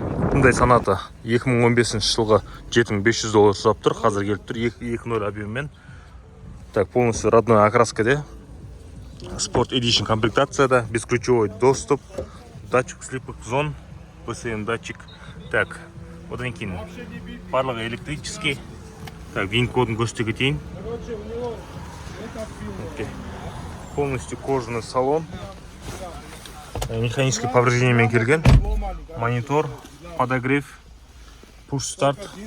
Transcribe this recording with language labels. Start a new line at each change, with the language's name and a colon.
Kazakh: Бұндай Sonata 2015 жылғы $7500 сұрап тұр. Қазір келіп тұр 2.0 объеммен.
Russian: Так, полностью родной окраскаде. Sport Edition комплектацияда, бесключевой доступ, датчик слепых зон, PCM датчик.
Kazakh: Так, одан кейін барлығы электрический. Так, вин кодын көрсете кетейін.
Russian: Полностью кожаный салон. Механический повреждениемен келген. Монитор, подогрев, push-start.